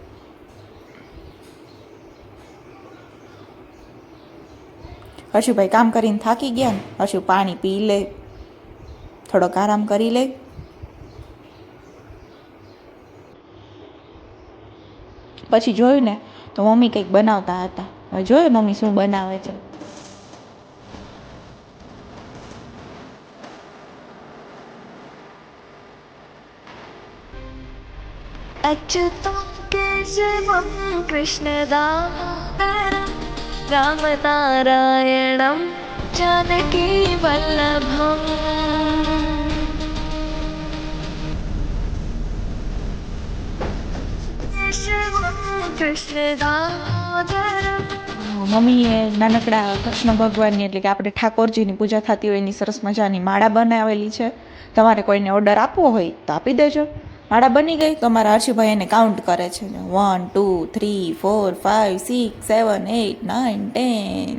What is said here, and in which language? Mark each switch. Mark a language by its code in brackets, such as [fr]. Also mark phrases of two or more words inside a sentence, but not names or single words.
[gu] હર્ષુભાઈ કામ કરીને થાકી ગયા ને, હર્ષુ પાણી પી લે, થોડોક આરામ કરી લે. પછી જોયું ને તો મમ્મી કંઈક બનાવતા હતા. હવે જોયું મમ્મી શું બનાવે છે. [sa] अच्युतं केशवं कृष्णदामोदरं रामनारायणं जानकी वल्लभम् केशवं कृष्णदामोदरं. [gu] મમ્મીએ નાનકડા કૃષ્ણ ભગવાનની, એટલે કે આપણે ઠાકોરજીની પૂજા થતી હોય એની સરસ મજાની માળા બનાવેલી છે. તમારે કોઈને ઓર્ડર આપવો હોય તો આપી દેજો. માળા બની ગઈ તો અમારા હર્ષુભાઈ એને કાઉન્ટ કરે છે. 1 2 3 4 5 6 7 8 9 10.